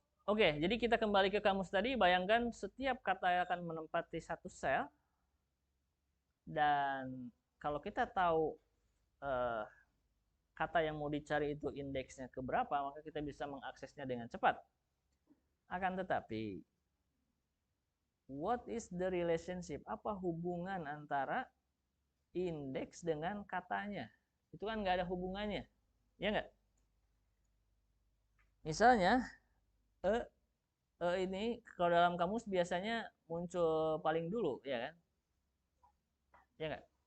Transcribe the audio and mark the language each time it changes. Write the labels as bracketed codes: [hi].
[id] Oke, jadi kita kembali ke kamus tadi. Bayangkan setiap kata akan menempati satu sel, dan kalau kita tahu kata yang mau dicari itu indeksnya keberapa, maka kita bisa mengaksesnya dengan cepat. Akan tetapi, [en] what is the relationship? [id] Apa hubungan antara indeks dengan katanya? Itu kan nggak ada hubungannya, ya nggak? Misalnya, ini kalau dalam kamus biasanya muncul paling dulu, ya kan? Ya nggak?